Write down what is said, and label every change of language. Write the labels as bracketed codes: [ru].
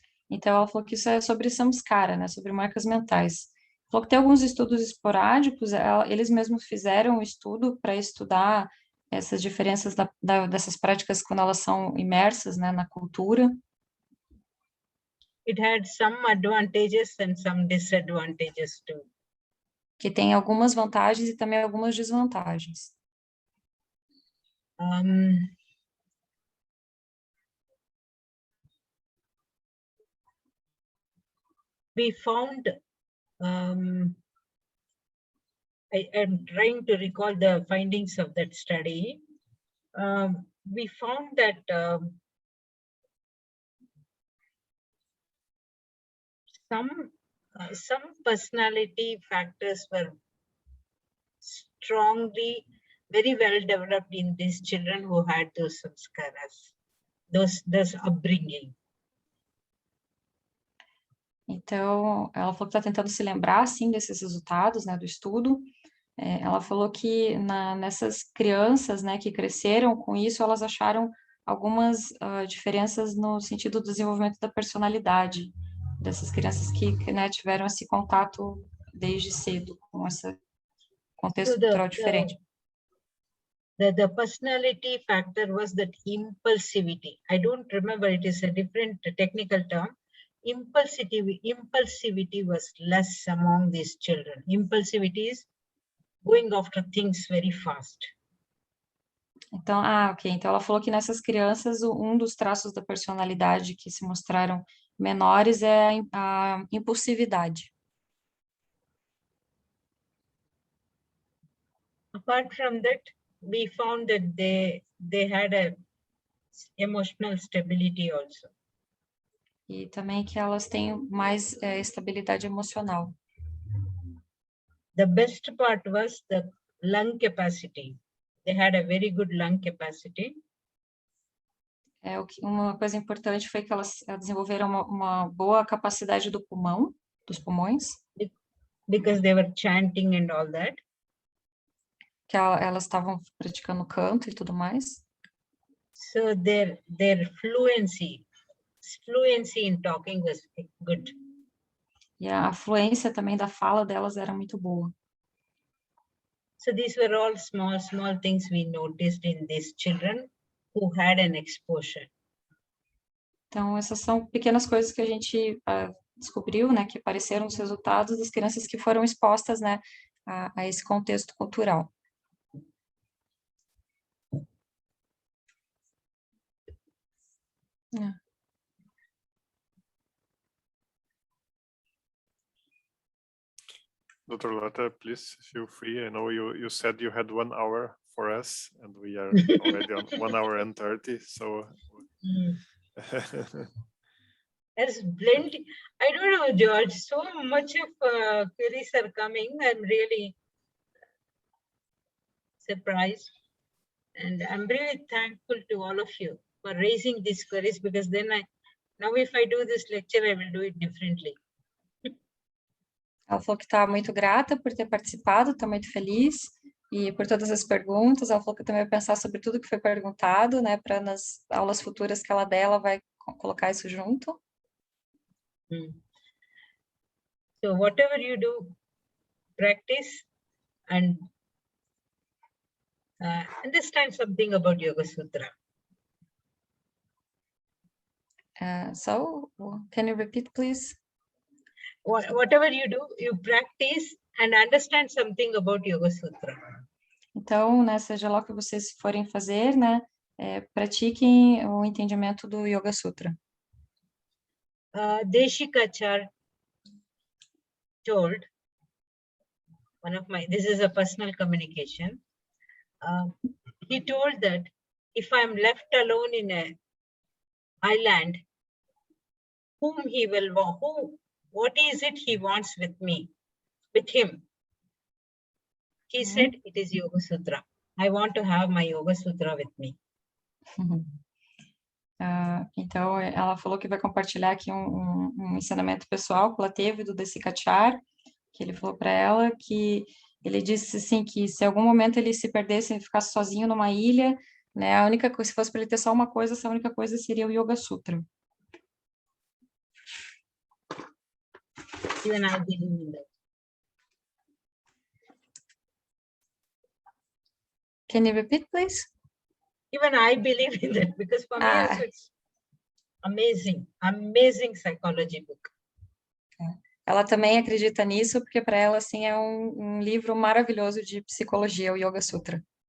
[pt] Então, ela falou que isso é sobre samskara, né, sobre marcas mentais. Falou que tem alguns estudos esporádicos, eles mesmos fizeram um estudo para estudar essas diferenças dessas práticas quando elas são imersas, né, na cultura. [en] It had some advantages and some disadvantages too. [pt] Que tem algumas vantagens e também algumas desvantagens. [en] We found, I am trying to recall the findings of that study. We found that some personality factors were strongly very well developed in these children who had those samskaras, those upbringing. [pt] Então, ela falou que está tentando se lembrar, sim, desses resultados, né, do estudo. Ela falou que nessas crianças, né, que cresceram com isso, elas acharam algumas diferenças no sentido do desenvolvimento da personalidade dessas crianças que né, tiveram esse contato desde cedo com esse contexto cultural diferente. [en] The personality factor was that impulsivity. I don't remember, it is a different technical term. Impulsivity was less among these children. Impulsivity is going after things very fast. [pt] Então, ok. Então, ela falou que nessas crianças, um dos traços da personalidade que se mostraram menores é a impulsividade. [en] Apart from that, we found that they had a emotional stability also. [pt] E também que elas têm mais estabilidade emocional. [en] The best part was the lung capacity. They had a very good lung capacity. [pt] Uma coisa importante foi que elas desenvolveram uma boa capacidade do pulmão, dos pulmões. [en] Because they were chanting and all that. [pt] Que elas estavam praticando canto e tudo mais. [en] So their fluency in talking was good. [pt] E a fluência também da fala delas era muito boa. [en] So these were all small things we noticed in these children who had an exposure. [pt] Então, essas são pequenas coisas que a gente descobriu, né, que apareceram nos resultados das crianças que foram expostas, né, a esse contexto cultural. [en] Dr. Lata, please feel free. I know you said you had 1 hour for us, and we are already on 1 hour and 30. So there's plenty. I don't know, George. So much of queries are coming. I'm really surprised, and I'm really thankful to all of you for raising these queries, because then now if I do this lecture, I will do it differently. [pt] Ela falou que está muito grata por ter participado, está muito feliz, e por todas as perguntas. Ela falou que também vai pensar sobre tudo que foi perguntado, né, para nas aulas futuras que ela der, ela vai colocar isso junto. [en] So whatever you do, practice and understand something about Yoga Sutra. So, can you repeat, please? Whatever you do, you practice and understand something about Yoga Sutra. [pt] Então, né, seja lá o que vocês forem fazer, né, pratiquem o entendimento do Yoga Sutra. [en] Deshikachar told, this is a personal communication, he told that if I'm left alone in an island, what is it he wants with him? He said, it is Yoga Sutra. I want to have my Yoga Sutra with me. [pt] Então, ela falou que vai compartilhar aqui um ensinamento pessoal que ela teve do Desikachar, que ele falou para ela que ele disse assim que se algum momento ele se perdesse e ficasse sozinho numa ilha, né, a única coisa, se fosse para ele ter só uma coisa, essa única coisa seria o Yoga Sutra. [en] Even I believe in that. Can you repeat, please? Even I believe in that, because for me also it's amazing psychology book. [pt] Ela também acredita nisso, porque para ela, assim, é um livro maravilhoso de psicologia, o Yoga Sutra.